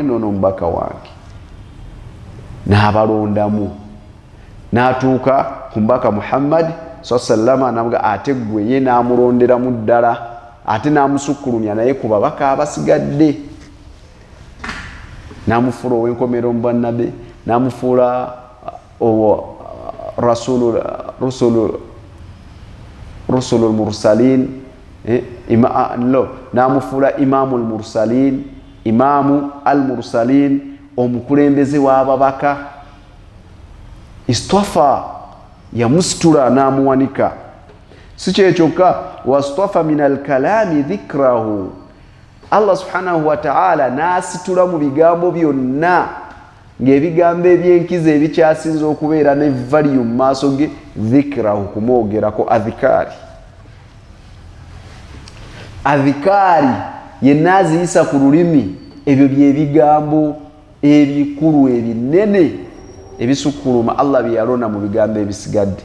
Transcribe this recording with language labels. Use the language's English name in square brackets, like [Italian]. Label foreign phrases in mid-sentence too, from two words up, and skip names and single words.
[Ganda] n'ono mubaka wange, n'abalondamu n'atuuka ku mubaka Muhammad sallama namuga ate gwe ye n'amulonderamu ddala, ate n'amusukkulumya naye ku babaka abasigadde, n'amufuula ow'enkomero mu bannabe, n'amufuula [Arabic] رسل المرسلين, [Ganda] n'amufuula [Arabic] إمام المرسلين، إمام المرسلين, [Ganda] omukulembeze w'ababaka. Istafa yamusitula n'amuwanika. Si kyekyokka, [Arabic] واصطفى من الكلام ذكره, [Ganda] Allah [Arabic] سبحانه وتعالى [Ganda] n'asitula mu bigambo byonna ng'ebigambo ebyenkizo ebikyasinza okubeera ne value mu maaso ge dhikrahu, kumwogerako. Adhikaari yenna aziyisa ku lulimi, ebyo byebigambo ebikulu ebinene ebisukkuluma Allah bye yalona mu bigambo ebisigadde.